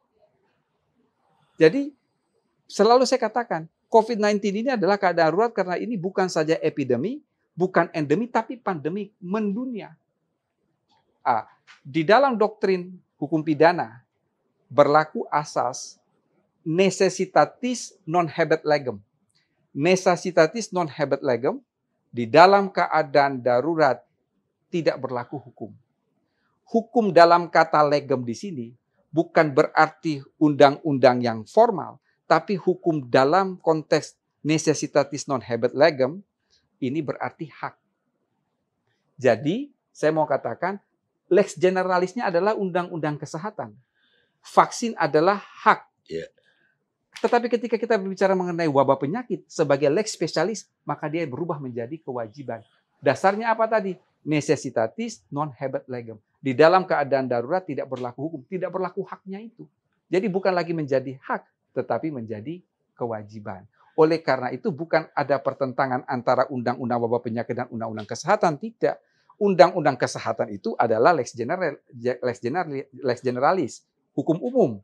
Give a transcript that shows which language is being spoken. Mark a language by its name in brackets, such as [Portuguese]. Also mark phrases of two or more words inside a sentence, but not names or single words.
[Indonesian] Jadi selalu saya katakan, COVID-19 ini adalah keadaan darurat karena ini bukan saja epidemi, bukan endemi tapi pandemi mendunia. Di dalam doktrin hukum pidana berlaku asas [Latin] necessitatis non habet legem. Necessitatis non habet legem, [Indonesian] di dalam keadaan darurat tidak berlaku hukum. Hukum dalam kata legem di sini bukan berarti undang-undang yang formal, tapi hukum dalam konteks [Latin] necessitatis non habet legem [Indonesian] ini berarti hak. Jadi, saya mau katakan [Latin] lex generalisnya [Indonesian] adalah undang-undang kesehatan. Vaksin adalah hak. Yeah. Tetapi ketika kita berbicara mengenai wabah penyakit sebagai [Latin] lex spesialis, [Indonesian] maka dia berubah menjadi kewajiban. Dasarnya apa tadi? [Latin] Necessitatis non habet legem. [Indonesian] Di dalam keadaan darurat tidak berlaku hukum, tidak berlaku haknya itu. Jadi bukan lagi menjadi hak, tetapi menjadi kewajiban. Oleh karena itu bukan ada pertentangan antara undang-undang wabah penyakit dan undang-undang kesehatan, tidak. Undang-undang kesehatan itu adalah [Latin] lex generalis, [Indonesian] hukum umum.